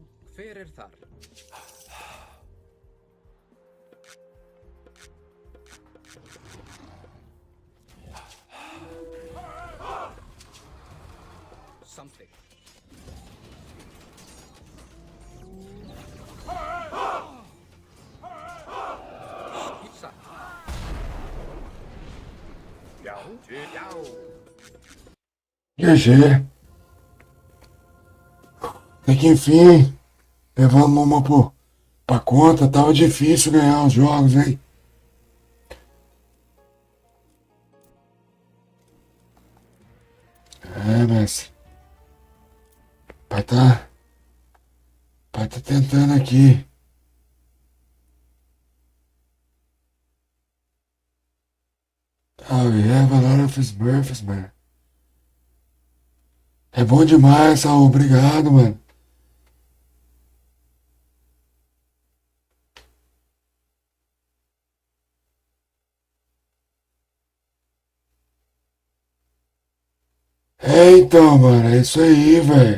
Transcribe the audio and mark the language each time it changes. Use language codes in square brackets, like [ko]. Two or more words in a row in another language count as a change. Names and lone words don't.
[is] Hver er þar? Samþykkt. Satt. Já. Já. [pt] GG. Até que enfim, levamos uma pra conta. Tava difícil ganhar os jogos, hein? É, mestre. Pai tá tentando aqui. [en] Oh, we have a lot of Smurfs, man. [pt] É bom demais, Saul. Obrigado, mano. É, então, mano, é isso aí, velho.